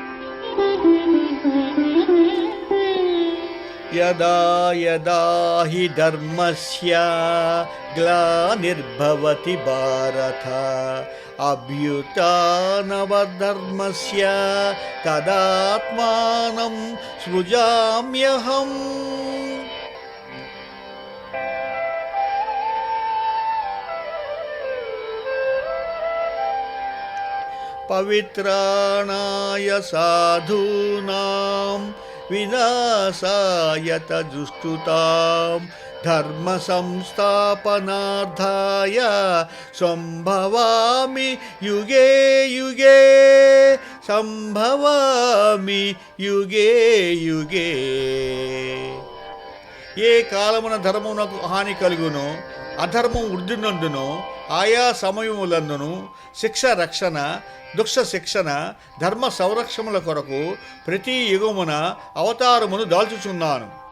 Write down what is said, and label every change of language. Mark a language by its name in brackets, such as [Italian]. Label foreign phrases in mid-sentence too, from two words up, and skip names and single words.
[Sanskrit] యదా యదా హి ధర్మస్య గ్లానిర్భవతి భారత అభ్యుత్థానవధర్మస్య తదాత్మానం సృజామ్యహం. పవిత్రాణాయ సాధూనాం వినాశాయ దుష్కృతాం ధర్మ సంస్థాపనార్థాయ సంభవామి యుగే యుగే సంభవామి యుగే యుగే. [Telugu] ఏ కాలమున ధర్మమునకు హాని కలుగునో అధర్మం వృద్ధినందునో ఆయా సమయములందును శిక్ష రక్షణ దుష్ట శిక్షణ ధర్మ సంరక్షణల కొరకు ప్రతి యుగమున అవతారమును దాల్చుచున్నాను.